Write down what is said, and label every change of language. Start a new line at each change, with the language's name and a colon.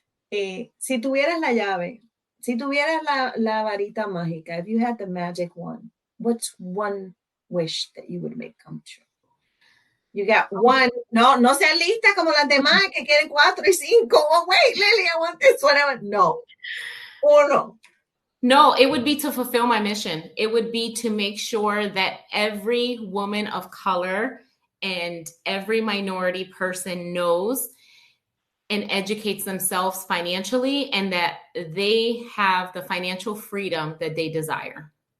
Spanish: Si tuvieras la llave, si tuvieras la varita mágica,
English: if you had the magic wand, what's one wish that you would make come true? You got one.
Spanish: No seas lista como las demás que quieren 4 y 5.
English: Oh, wait, Lily, I want this one.
Spanish: No. Uno.
English: No, it would be to fulfill my mission. It would be to make sure that every woman of color and every minority person knows and educates themselves financially and that they have the financial freedom that they desire.